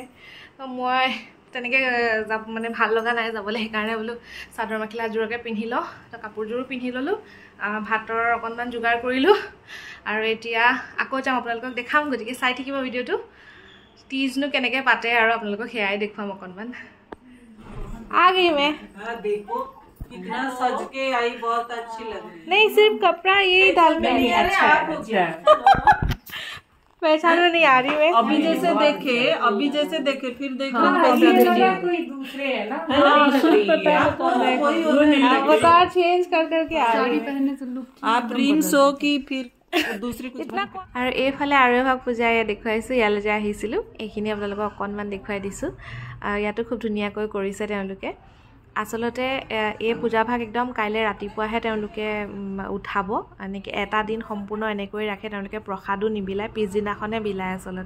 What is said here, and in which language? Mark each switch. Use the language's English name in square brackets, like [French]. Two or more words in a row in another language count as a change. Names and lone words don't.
[Assamese] তো মই তেনেকৈ মানে ভাল লগা নাই যাবলৈ, সেইকাৰণে বোলো চাদৰ মেখেলাযোৰকে পিন্ধি লওঁ। তো কাপোৰযোৰো পিন্ধি ল'লোঁ, ভাতৰ অকণমান যোগাৰ কৰিলোঁ আৰু এতিয়া আকৌ যাওঁ, আপোনালোকক দেখাম। গতিকে চাই থাকিব ভিডিঅ'টো। টিজনো কেনেকৈ পাতে আৰু আপোনালোকক সেয়াই দেখুৱাম অকণমান। [Hindi] आगे में देखो कितना सज के आई, बहुत अच्छी लग रही है। नहीं, सिर्फ कपड़ा यही डाल के नहीं अच्छा पहचान में नहीं आ रही मैं। अभी जैसे देखे फिर देखो कोई दूसरे है ना, अवतार चेंज करके आ रही है। आप प्रिंस हो कि फिर दूसरी कुछ [Assamese] আৰু এইফালে আৰু এভাগ পূজা দেখুৱাইছোঁ। ইয়ালৈ যে আহিছিলোঁ এইখিনি আপোনালোকক অকণমান দেখুৱাই দিছোঁ। ইয়াতো খুব ধুনীয়াকৈ কৰিছে তেওঁলোকে। আচলতে এই পূজাভাগ একদম কাইলৈ ৰাতিপুৱাহে তেওঁলোকে উঠাব। এনেকৈ এটা দিন সম্পূৰ্ণ এনেকৈ ৰাখে তেওঁলোকে, প্ৰসাদো নিবিলায়, পিছদিনাখনে বিলায় আচলতে।